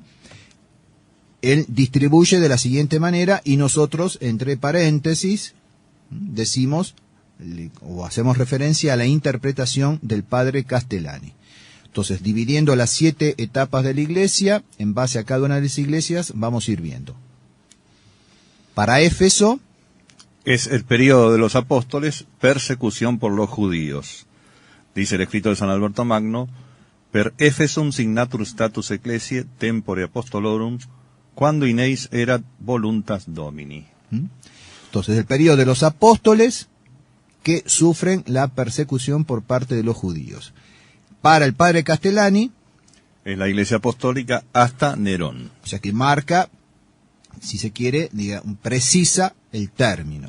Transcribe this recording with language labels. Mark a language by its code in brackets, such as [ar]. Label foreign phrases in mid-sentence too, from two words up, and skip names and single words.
[es] Él distribuye de la siguiente manera y nosotros, entre paréntesis, decimos o hacemos referencia a la interpretación del padre Castellani. Entonces, dividiendo las 7 etapas de la Iglesia, en base a cada una de las iglesias, vamos a ir viendo. Para Éfeso, es el periodo de los apóstoles, persecución por los judíos. Dice el escrito de San Alberto Magno, [la] per Éfesum signatur status ecclesiae tempore apostolorum, quando in eis erat voluntas Domini. [es] Entonces, el periodo de los apóstoles que sufren la persecución por parte de los judíos. Para el padre Castellani, es la Iglesia Apostólica hasta Nerón. O sea que marca, si se quiere, precisa el término.